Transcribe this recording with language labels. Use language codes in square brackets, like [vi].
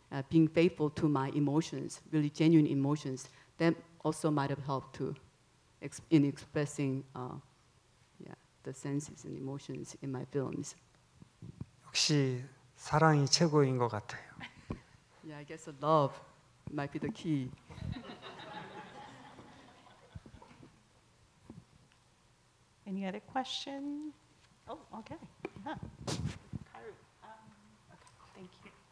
[en] Being faithful to my emotions, really genuine emotions, that also might have helped too, in expressing the senses and emotions in my films. [ko] 역시 사랑이 최고인 것 같아요. [en] Yeah, I guess love might be the key. Any other question? Oh, okay. Yeah. Karu, okay, thank you.